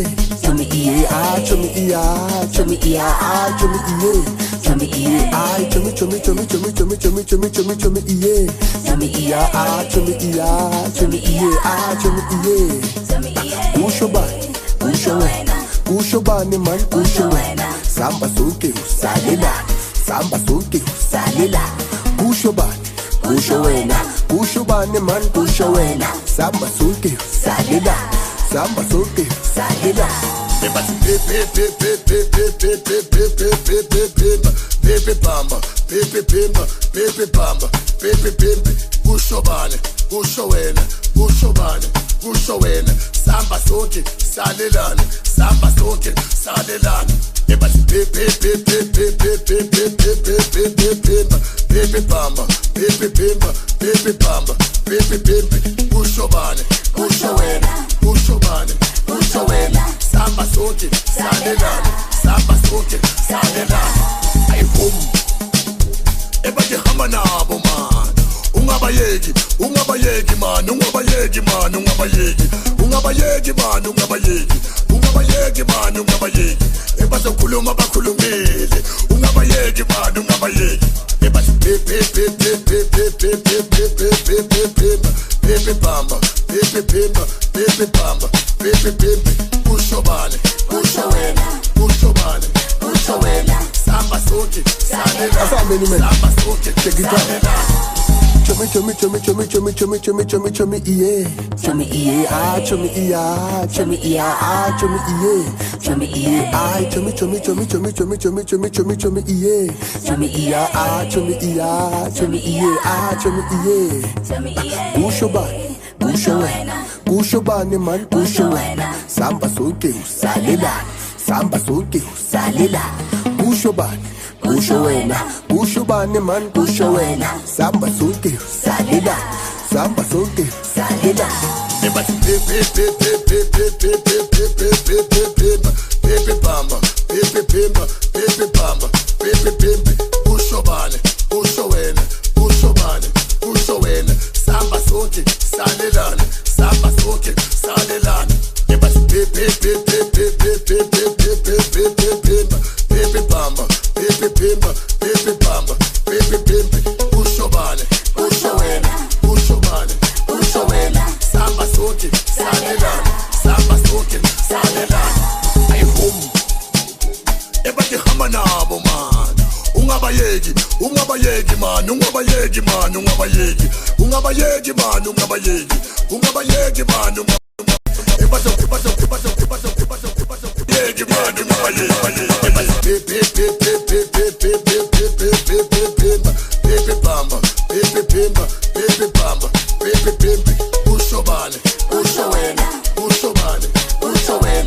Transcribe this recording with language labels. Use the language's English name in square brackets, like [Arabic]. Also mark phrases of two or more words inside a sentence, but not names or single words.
[English] Chummy, yeah, ah, chummy, yeah, chummy, yeah, ah, chummy, yeah. Chummy, yeah, ah, chummy, chummy, chummy, chummy, chummy, chummy, chummy, chummy, chummy, yeah. Chummy, yeah, ah, chummy, yeah, chummy, yeah, ah, chummy, yeah. Push your body, push your way. Push your body, man, push your way. [Zulu] Samba soke, salila. Samba soke, salila. [English] Push your body, push your way now. Push your body, man, push your way now. [Zulu] Samba soke, salila. Samba soke, salila. Baby bamba, baby bimba, baby bamba, baby bimbi. Ushobane, ushowena, ushobane, ushowena. Samba soke, salilane, samba soke, salilane. Baby bamba, baby bimba, baby bamba, baby bimbi. Ushobane, ushowena, ushobane, ushowena. Samba soke, salilane, samba soke, salilane. Ay hum, ebade hamba nabo man. Ungabayeki, ungabayeki man, ungabayeki man, ungabayeki, ungabayeki man, ungabayeki, ungabayeki man, ungabayeki. Ebase khuluma bakhulumile, ungabayeki man, ungabayeki. Ebase baby bamba, baby bimba, baby bamba, baby bimbi. Ushobane, ushowena, ushobane, ushowena. Samba soke, salila. [English] As I many men, [Zulu] Samba soke, [English] the guitar. [Zulu] salila. [English] Chummy, chummy, chummy, chummy, chummy, chummy, chummy, chummy, chummy, yeah. Chummy, yeah, ah, chummy, yeah, chummy, yeah, ah, chummy, yeah. Chummy, yeah, ah, chummy, chummy, chummy, chummy, chummy, chummy, chummy, chummy, chummy, yeah. Chummy, yeah, ah, chummy, yeah, chummy, yeah, ah, chummy, yeah. Push your body, push your way. Push your body, man, push your way. [Zulu] Samba soke, salila. Samba soke, salila. [English] Push your body. Push away now, push your body, man, push away now. [Zulu] Samba soke, salida, samba soke, salida. Baby bamba, baby bimba, baby bamba, baby bimbi. Ushobane, ushowena, ushobane, ushowena. Samba soke, salilane, samba soke, salilane. Baby bamba, baby bimba, baby bamba, baby bimbi. Ushobane, ushowena, ushobane, ushowena. Samba soke, salilane, samba soke, salilane. Ay hum, ebade hamba nabo man. Ungabayeki, ungabayeki man, ungabayeki man, ungabayeki, ungabayeki man, ungabayeki, ungabayeki man, ungabayeki. Baby bamba, baby bimba, baby bamba, baby bimbi. Ushobane, ushowena, ushobane, ushowena.